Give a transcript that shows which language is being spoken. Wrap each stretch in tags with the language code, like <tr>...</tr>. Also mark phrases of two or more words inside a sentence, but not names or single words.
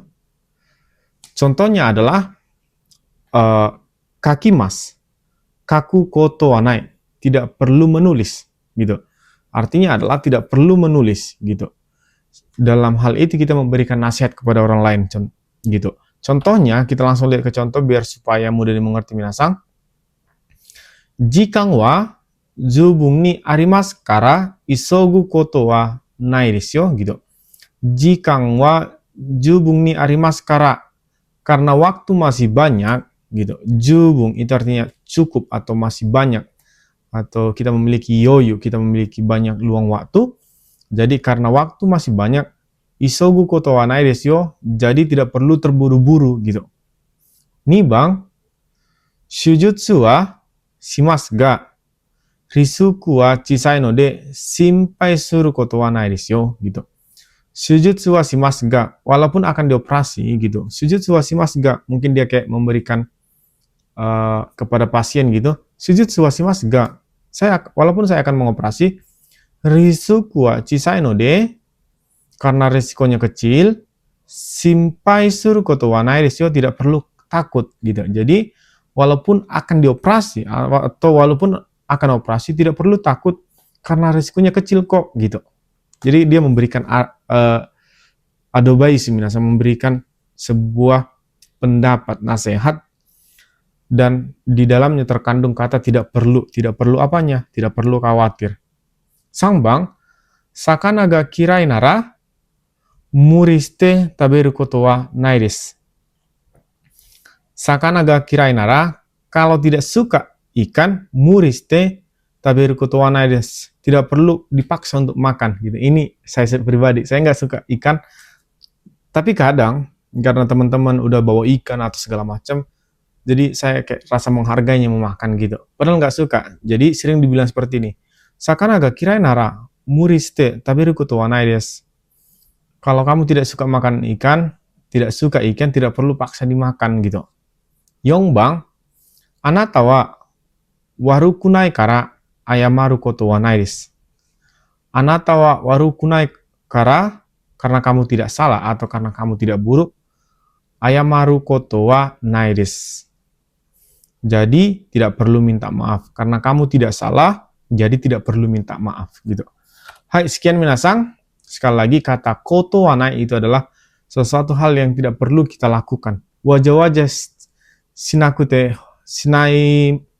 <id>Contohnya adalah</id> <ja>書きます、書くことはない,</ja> <id>tidak perlu menulis gitu. Artinya adalah tidak perlu menulis gitu. Dalam hal itu kita memberikan nasihat kepada orang lain gitu. Contohnya kita langsung lihat ke contoh biar supaya mudah dimengerti minasang.</id> <ja>時間は十分にありますから急ぐことはないですよ gitu. 時間は十分にありますから,</ja> <id>karena waktu masih banyak gitu. Zubung itu artinya cukup atau masih banyak, atau kita memiliki yoyu, kita memiliki banyak luang waktu. Jadi karena waktu masih banyak,</id> <ja>急ぐことはないですよ,</ja> <id>jadi tidak perlu terburu-buru gitu. Nih bang,</id> <ja>手術はしますが、リスクは小さいので心配することはないですよ gitu. 手術はしますが,</ja> <id>walaupun akan dioperasi gitu.</id> <ja>手術はしますが,</ja> <id>mungkin dia kayak memberikan kepada pasien gitu.</id> <ja>手術はしますが,</ja> <id>walaupun saya akan mengoperasi,</id> <ja>リスクは小さいので,</ja> <id>karena risikonya kecil,</id> <ja>心配することはないですよ,</ja> <id>tidak perlu takut gitu. Jadi walaupun akan dioperasi atau walaupun akan operasi tidak perlu takut karena risikonya kecil kok gitu. Jadi dia memberikan adobaisu, memberikan sebuah pendapat, nasihat, dan di dalamnya terkandung kata tidak perlu apanya? Tidak perlu khawatir. Sangbang,</id> <ja>魚が嫌いなら、無理して食べることはないです. 魚が嫌いなら,</ja> <id>kalau tidak suka ikan,</id> <ja>無理して食べることはないです.</ja> <id>Tidak perlu dipaksa untuk makan gitu. Ini saya pribadi, saya nggak suka ikan, tapi kadang karena teman-teman udah bawa ikan atau segala macam, jadi saya kayak rasa menghargainya memakan gitu. Padahal nggak suka. Jadi sering dibilang seperti ini.</id> <ja>魚が嫌いなら、無理して食べることはないです.</ja> <id>Kalau kamu tidak suka makan ikan, tidak suka ikan, tidak perlu paksa dimakan gitu. Yongbang,</id> <ja>あなたは悪くないから謝ることはないです. あなたは悪くないから,</ja> <id>karena kamu tidak salah atau karena kamu tidak buruk,</id> <ja>謝ることはないです.</ja> <id>Jadi tidak perlu minta maaf. Karena kamu tidak salah, jadi tidak perlu minta maaf gitu. Hai, sekian minasang. Sekali lagi, kata</id> <ja>ことはない</ja> <id>itu adalah sesuatu hal yang tidak perlu kita lakukan. Wajah-wajah sinakute sinai.</id>